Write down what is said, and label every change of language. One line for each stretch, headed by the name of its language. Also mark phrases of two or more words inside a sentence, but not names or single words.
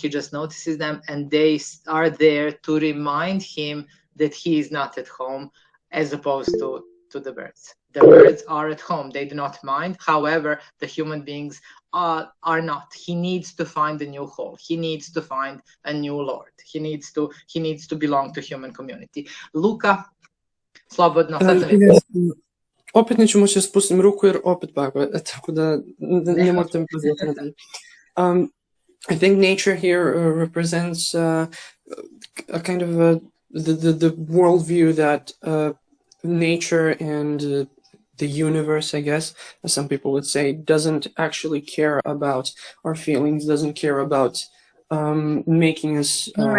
English: He just notices them, and they are there to remind him that he is not at home, as opposed to the birds. The birds are at home, they do not mind. However, the human beings are not. He needs to find a new home. He needs to find a new Lord. He needs to belong to human community.
Serbian: Luka, slobodno, sad sam je. Opet neću moći da spustim ruku jer opet bako, tako da ne morate mi pozivati nadalje.
English: I think nature here represents a kind of the worldview that nature and the universe, I guess, as some people would say, doesn't actually care about our feelings, doesn't care about making us